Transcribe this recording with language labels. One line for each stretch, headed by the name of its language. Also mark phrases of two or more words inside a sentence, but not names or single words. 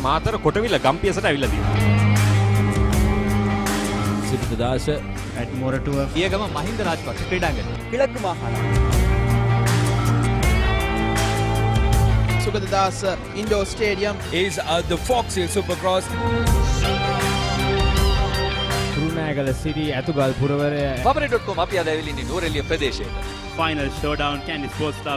Sinhala: මාතර කොටවිල ගම්පියසට ඇවිල්ලා තියෙනවා. සිද්ධාස ඇඩ්මොරටුව පියගම මහින්ද රාජපක්ෂ ක්‍රීඩාංගණය.
Tamil: கிழக்கு மாகாணம்
Sinhala: සුගතදාස Indoor Stadium
English: is the Fox Hill Supercross.
Sinhala: කුරුණෑගල සිටි ඇතුගල් පුරවරය Papare.com අපි අද ඇවිල්ලා ඉන්නේ නෝරෙලිය ප්‍රදේශයට. ෆයිනල් ෂෝඩවුන් කැන්ඩි ස්පෝර්ට්ස් ක්ලබ්